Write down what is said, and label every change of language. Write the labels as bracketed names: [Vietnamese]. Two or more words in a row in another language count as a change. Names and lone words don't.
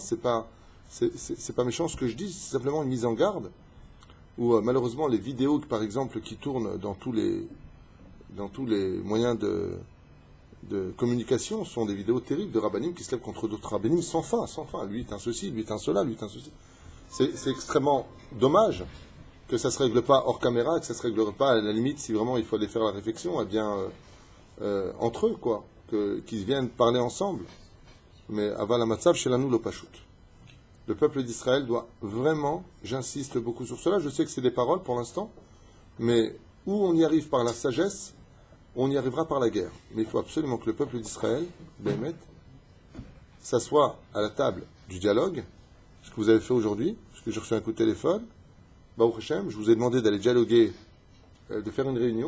[French] C'est pas méchant ce que je dis, c'est simplement une mise en garde, où malheureusement les vidéos, par exemple, qui tournent dans tous les moyens de communication sont des vidéos terribles de rabbinim qui se lèvent contre d'autres rabbinim sans fin. Lui est un ceci, lui est un cela, lui est un ceci. C'est extrêmement dommage que ça ne se règle pas hors caméra, que ça ne se règle pas à la limite, si vraiment il faut aller faire la réflexion, eh bien, entre eux, quoi, qu'ils viennent parler ensemble. [Hebrew] Mais אבל המצב שלנו לא פשוט. [French] Le peuple d'Israël doit vraiment, j'insiste beaucoup sur cela, je sais que c'est des paroles pour l'instant, mais où on y arrive par la sagesse, on y arrivera par la guerre. Mais il faut absolument que le peuple d'Israël, Béhémet, s'assoie à la table du dialogue, ce que vous avez fait aujourd'hui, parce que j'ai reçu un coup de téléphone, [Hebrew] ברוך השם, [French] je vous ai demandé d'aller dialoguer, de faire une réunion.